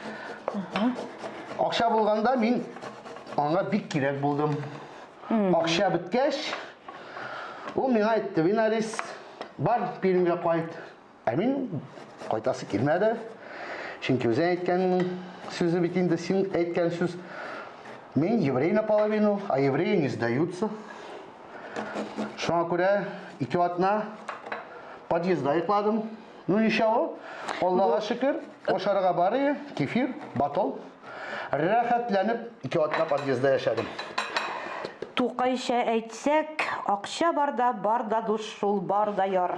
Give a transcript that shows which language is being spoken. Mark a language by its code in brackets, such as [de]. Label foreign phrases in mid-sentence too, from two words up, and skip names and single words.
[tt] Акча булганда мин аңа бик кирәк булдым. Акча беткәч, ул миңа әйтте, "Винарис, бар Пермгә кайт." Ә мин кайтасы килмәде. Чөнки үзең әйткән сүзе бит инде, син әйткән сүз. [ru] Мин еврей наполовину, а евреи не сдаются. [tt] Шуңа күрә 2 атна подъездда йокладым. [ru] Ну ничего, [tt] Аллага шөкер, ашарга бары, кефир, батол. Рәхәтләнеп 2 атна подъездда яшәдем. Тукайша әйтсәк, акча барда душ шул, барда яр.